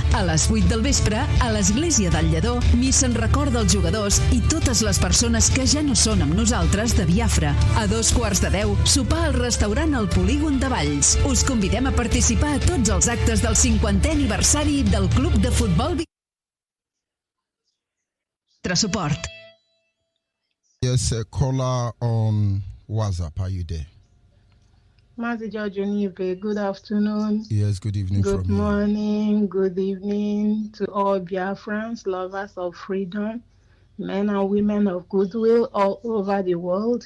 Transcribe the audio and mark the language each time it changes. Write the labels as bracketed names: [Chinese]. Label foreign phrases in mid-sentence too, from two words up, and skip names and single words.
[Catalan] A les 8 del vespre, a l'església del Lledó, missa en record dels jugadors i totes les persones que ja no són amb nosaltres de Biafra. A 2:15, sopar al restaurant al Polígon de Valls. Us convidem a participar a tots els actes del 50è aniversari del Club de Futbol Biafra. Suport. [English] Yes, a caller on WhatsApp. Are you there? Mazi George Onyeibe, good afternoon. Yes, good evening from you. Good morning, good evening to all Biafrans, lovers of freedom, men and women of goodwill all over the world.